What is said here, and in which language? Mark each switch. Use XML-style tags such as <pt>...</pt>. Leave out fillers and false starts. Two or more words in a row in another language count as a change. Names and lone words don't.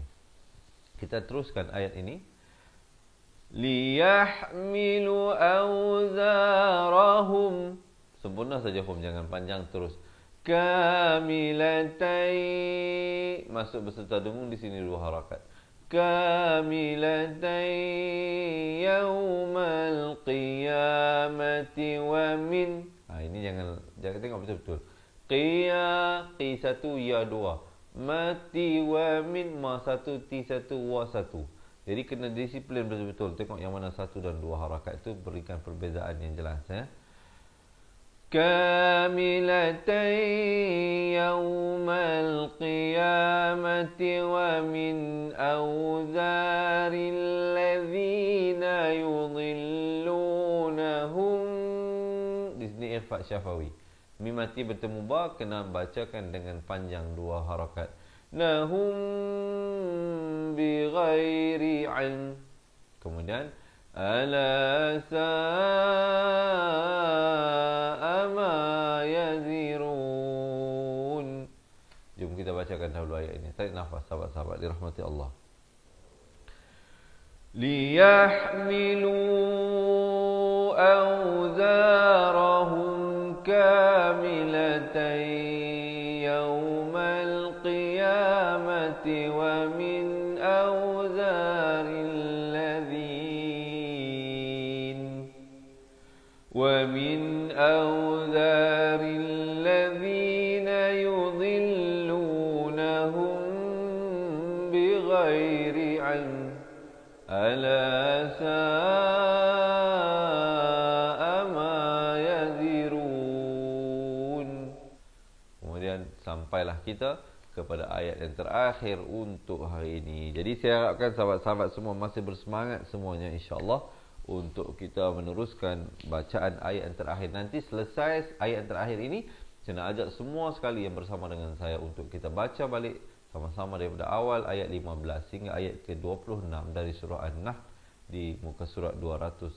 <ms>Kita teruskan ayat ini.</ms> <ar>ليحملوا أوزارهم,</ar> <ms>sempurna saja hum, jangan panjang terus. Kamilatai, masuk beserta dengung di sini 2 harakat.</ms> <ar>كاملة يوم القيامة ومن.</ar> <ms>Ini jangan tengok betul-betul. Qi 1 ya 2. Mati wa min, ma 1 ti 1 wa 1. Jadi kena disiplin betul-betul. Tengok yang mana 1 dan 2 harakat itu berikan perbezaan yang jelas ya.</ms> <ar>كاملة يوم القيامة ومن أوزار الذين يضلونهم.</ar> <ms>Di sini ikhfa syafawi. Mim mati bertemu ba, kena bacakan dengan panjang 2 harakat.</ms> <ar>نهم بغير علم.</ar> <ms>Kemudian</ms> <ar>ألا ساء ما يزرون.</ar> <ms>bacakan dahulu ayat ini. Tarik nafas sahabat-sahabat dirahmati Allah.</ms> <ar>ليحملوا أوزارهم كاملة يوم القيامة ومن أوزار الذين يضلونهم بغير علم ألا ساء ما يزرون.</ar> <ms>Kemudian sampailah kita kepada ayat yang terakhir untuk hari ini. Jadi saya harapkan sahabat-sahabat semua masih bersemangat semuanya insya-Allah untuk kita meneruskan bacaan ayat yang terakhir. Nanti selesai ayat yang terakhir ini, saya nak ajak semua sekali yang bersama dengan saya untuk kita baca balik sama-sama daripada awal ayat 15 hingga ayat ke-26 dari surah An-Nahl di muka surat 269.</ms>